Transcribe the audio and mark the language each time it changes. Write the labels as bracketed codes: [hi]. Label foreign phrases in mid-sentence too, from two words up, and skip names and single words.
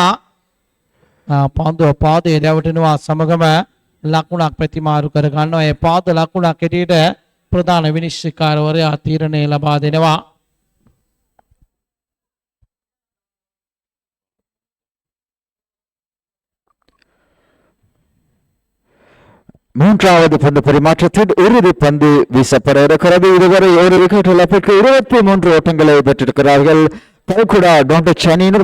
[si] පාන්දුව පාදයේ රැවටෙනවා සමගම ලකුණක් ප්‍රතිමාරු කර ගන්නවා. ඒ පාද ලකුණක් හැටියට ප්‍රධාන විනිශ්චයකාරවරයා තීරණය ලබා දෙනවා. [ta] மூன்றாவது பந்து பரிமாற்றத்தில் இறுதி பந்து வீசப்பட இருக்கிறது. இதுவரை ஒரு விக்கெட் இழப்பிற்கு 23 ஓட்டங்களை பெற்றிருக்கிறார்கள் கல்குடா டோண்டச் அணியினர்.